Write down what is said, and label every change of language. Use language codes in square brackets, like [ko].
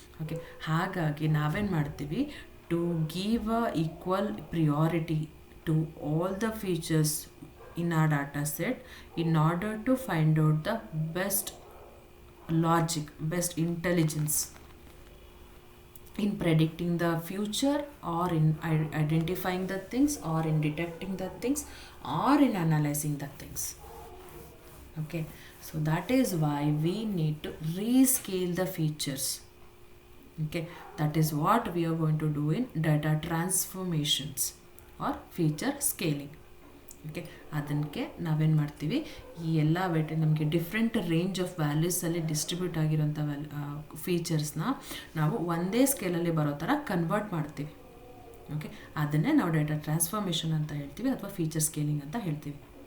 [en] okay, [kn] ಹಾಗಾಗಿ ನಾವೇನು ಮಾಡ್ತೀವಿ, [en] To give a equal priority to all the features in a data set in order to find out the best logic, best intelligence in predicting the future or in identifying the things or in detecting the things or in analyzing the things. Okay, so that is why we need to rescale the features. Okay, that is what we are going to do in data transformations or feature scaling. [kn] Okay, ಅದಕ್ಕೆ ನಾವೇನು ಮಾಡ್ತೀವಿ, ಈ ಎಲ್ಲ ನಮಗೆ different range of ವ್ಯಾಲ್ಯೂಸಲ್ಲಿ distribute ಆಗಿರೋಂಥ ಫೀಚರ್ಸ್ನ ನಾವು ಒಂದೇ ಸ್ಕೇಲಲ್ಲಿ ಬರೋ ಥರ ಕನ್ವರ್ಟ್ ಮಾಡ್ತೀವಿ. ಓಕೆ, ಅದನ್ನೇ ನಾವು ಡೇಟಾ ಟ್ರಾನ್ಸ್ಫಾರ್ಮೇಷನ್ ಅಂತ ಹೇಳ್ತೀವಿ ಅಥವಾ ಫೀಚರ್ ಸ್ಕೇಲಿಂಗ್ ಅಂತ ಹೇಳ್ತೀವಿ.